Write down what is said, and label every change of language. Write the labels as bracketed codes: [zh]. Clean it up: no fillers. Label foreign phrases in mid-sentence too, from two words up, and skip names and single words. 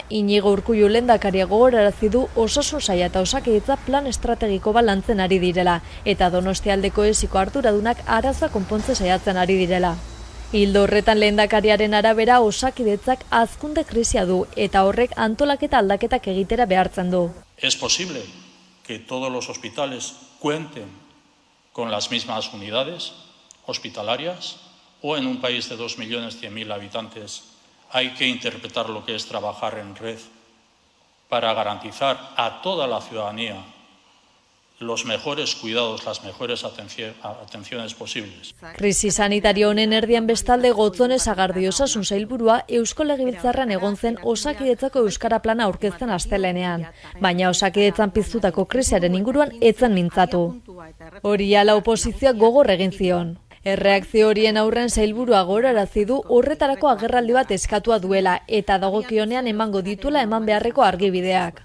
[eu] Inigo Urkullu lehendakaria gogorarazi du osasun saila eta Osakidetza plan estrategiko bat lantzen ari direla eta Donostialdeko esiko arduradunak arazoa konpontzen saiatzen ari direla. Ildo horretan lehendakariaren arabera Osakidetzak hazkunde krisia du eta horrek antolaketa aldaketak egitera behartzen du. [es] Es posible que todos los hospitales cuenten con las mismas unidades hospitalarias o en un país de 2.100.000 habitantes hay que interpretar lo que es trabajar en red para garantizar a toda la ciudadanía los mejores cuidados, las mejores atenciones posibles. [eu] Krisi sanitario honen erdian bestalde Gotzone Sagardi osasun sailburua Eusko Legebiltzarran egon zen Osakidetzako euskara plana aurkezten astelehenean, baina Osakidetzan piztutako krisiaren inguruan etzen mintzatu. Hori ala oposizioak gogor egin zion. Erreakzio horien aurren sailburua gogorarazi du horretarako agerraldi bat eskatua duela eta dagokionean emango dituela eman beharreko argibideak.